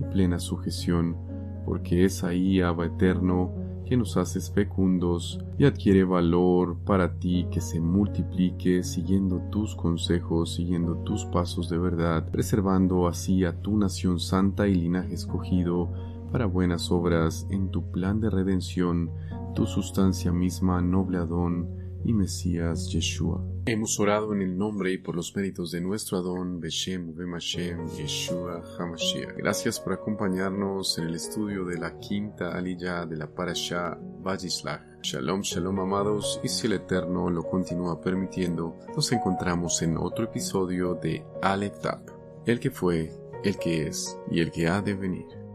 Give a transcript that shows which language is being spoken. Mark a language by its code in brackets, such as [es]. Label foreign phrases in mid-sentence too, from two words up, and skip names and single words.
[es] plena sujeción, porque es ahí, Abba eterno, que nos haces fecundos y adquiere valor para ti que se multiplique siguiendo tus consejos, siguiendo tus pasos de verdad, preservando así a tu nación santa y linaje escogido para buenas obras en tu plan de redención, tu sustancia misma, noble Adón y Mesías Yeshua. Hemos orado en el nombre y por los méritos de nuestro Adón, [he] בשם ובמשם ישוע המשיח. [es] Gracias por acompañarnos en el estudio de la quinta aliyah de la Parashá Vayislach. [he] שלום, שלום [es] amados, y si el Eterno lo continúa permitiendo, nos encontramos en otro episodio de Aleph Tav, el que fue, el que es y el que ha de venir.